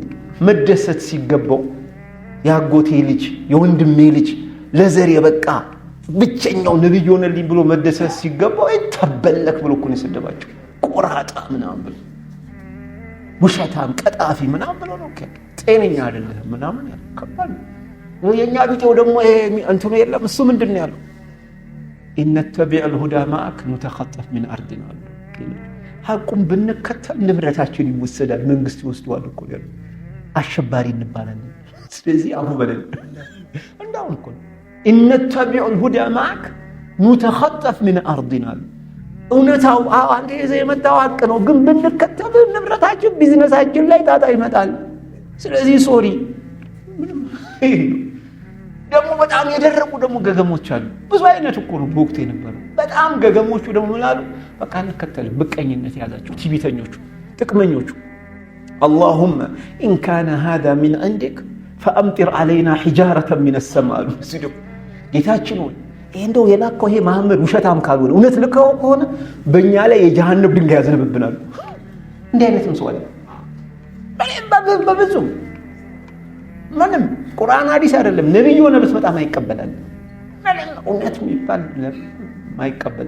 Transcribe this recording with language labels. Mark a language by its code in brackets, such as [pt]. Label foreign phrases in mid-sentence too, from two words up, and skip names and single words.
[am] መደሰት ሲገባው ያጎቴ ልጅ የወንድሜ ልጅ ለዘር የበቃ ብቸኛው ነብይ ሆነልኝ ብሎ መደሰት ሲገባው ተበለክ ብሎ እኮ ነው የሰደባቸው። ቆራጣ ምናምን ብሎ ውሸታም ቀጣፊ ምናምን ብሎ ነው ጤነኛ አይደለም ምናምን ያከባል። የኛ ቢጤው ደግሞ እንትኑ የለም እሱ ምንድነው ያለው? [ar] إن نتبع الهدى معك نتخطف من أرضنا [am] ሐቁን ብንከተል ንብረታችን ይወሰዳል፣ መንግስት ይወስደዋል እኮ ያለው። አሸባሪ እንባላለን። ስለዚህ አቡ በለን እንዳው እኮ [ar] إن نتبع الهدى معك نتخطف من أرضنا [am] እውነታው አንተ የመጣው ሐቅ ነው፣ ግን ብንከተል ንብረታችን ቢዝነሳችን ላይ ጣጣ ይመጣል። ስለዚህ ሶሪ ደግሞ በጣም የደረቁ ደግሞ ገገሞች አሉ። ብዙ አይነት እኮ ነው በወቅቱ የነበረው። በጣም ገገሞቹ ደግሞ ምናሉ በቃ እንከተል ብቀኝነት ያዛቸው ቲቢተኞቹ ጥቅመኞቹ። [ar] اللهم ان كان هذا من عندك فامطر علينا حجاره من السماء [am] ሲዱ ጌታችን ሆይ እንደው የላከው ይሄ መሐመድ ውሸታም ካልሆነ እውነት ልከው ከሆነ በእኛ ላይ የጀሃነም ድንጋይ ያዘንብብናል። እንዲህ አይነትም ሰው አለ በብዙ ምንም ቁርአን ሐዲስ አይደለም ነብዩ ሆነ በጣም አይቀበላል። እውነት የሚባል ማይቀበል